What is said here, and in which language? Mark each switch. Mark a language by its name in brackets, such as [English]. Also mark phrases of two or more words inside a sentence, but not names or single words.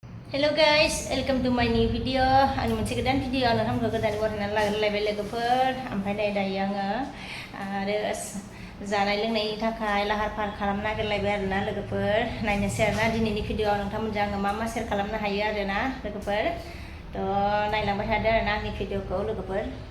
[English] Hello guys, welcome to my new video. [Bodo] An moनसे गोदान भिडिअ आं नोंथांमोनखौ गोदानै बरायनानै लाबोलायबाय लोगोफोर. ओमफ्राय नै दायो आङो आरो जानाय लोंनायनि थाखाय लाहार फाहार खालामनो नागिरलायबाय आरोना लोगोफोर. नायनोसै आरोना दिनैनि भिडिअआव नोंथांमोनजों आङो मा मा शेयार खालामनो हायो आरोना लोगोफोर. थ' नायलांबाय थादो आरोना आंनि भिडिअखौ लोगोफोर.